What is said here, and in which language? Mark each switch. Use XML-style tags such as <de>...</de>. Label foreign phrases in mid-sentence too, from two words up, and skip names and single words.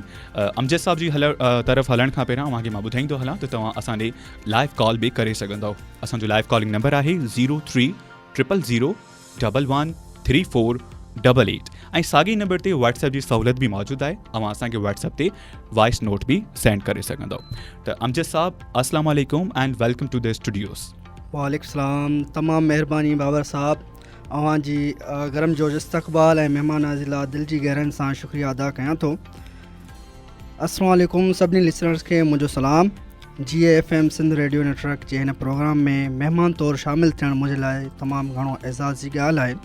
<sd>अमजद साहब जी तरफ़ हलण खां पहिरियां तव्हांखे मां ॿुधाईंदो हलां त तव्हां असांजे लाइव कॉल बि करे सघंदव। असांजो लाइव कॉलिंग नंबर आहे 0300013488 ऐं साॻी नंबर ते व्हाट्सएप जी सहूलियत बि मौजूदु आहे। तव्हां असांखे व्हाट्सएप ते वॉइस नोट बि सेंड करे सघंदव।</sd> <en>त अमजद साहब,</en> <ar>السلام عليكم</ar> <en>and welcome to the studios.</en> <ar>وعليكم السلام.</ar> <sd>तमामु महिरबानी बाबर साहब, अवां जी गरम जोश इस्तक़बाल ऐं महिमान नाज़िला दिल जी गहरनि सां शुक्रिया अदा कयां थो।</sd> <ar>السلام عليكم</ar> <sd>सभिनी लिसनर्स खे मुंहिंजो सलाम। GAFM सिंध रेडियो नेटवर्क जे हिन प्रोग्राम में महिमान तौरु शामिलु थियणु मुंहिंजे लाइ तमामु घणो एज़ाज़ जी ॻाल्हि आहे।</sd>